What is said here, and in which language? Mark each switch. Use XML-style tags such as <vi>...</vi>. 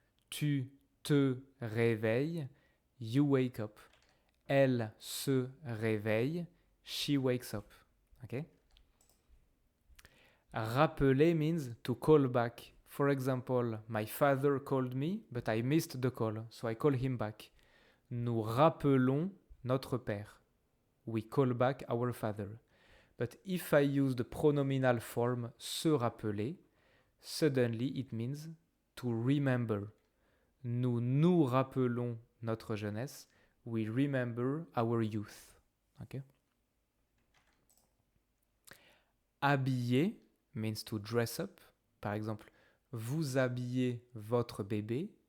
<fr>Tu te réveilles.</fr> <en>You wake up.</en> <fr>Elle se réveille.</fr> <en>She wakes up. Okay? Rappeler means to call back. For example, my father called me, but I missed the call, so I call him back.</en> <fr>Nous rappelons notre père.</fr> <en>We call back our father. But if I use the pronominal form se rappeler, suddenly it means to remember.</en> <fr>Nous nous rappelons notre jeunesse.</fr> <en>We remember our youth. Okay? Habiller means to dress up.</en> <fr>Par exemple, vous habillez votre bébé.</fr>